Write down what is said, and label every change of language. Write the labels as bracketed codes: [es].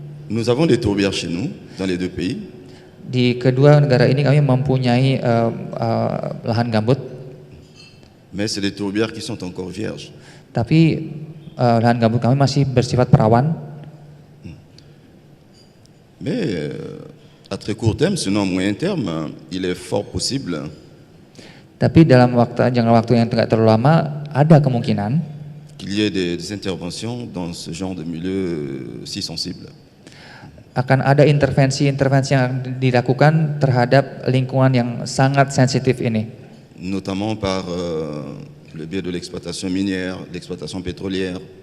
[fr] Nous avons des tourbières chez nous, dans les deux pays. [id] Di kedua negara ini kami mempunyai lahan gambut. [fr] Mais c'est des tourbières qui sont encore vierges. [id] Tapi lahan gambut kami masih bersifat perawan. [fr] Mais à très court terme, sinon à moyen terme, il est fort possible [id] Tapi dalam jangka waktu yang tidak terlalu lama ada kemungkinan [fr] qu'il y ait des interventions dans ce genre de milieu si sensible. [id] akan ada intervensi-intervensi yang dilakukan terhadap lingkungan yang sangat sensitif ini. [fr] Notamment par le biais de l'exploitation minière, l'exploitation pétrolière.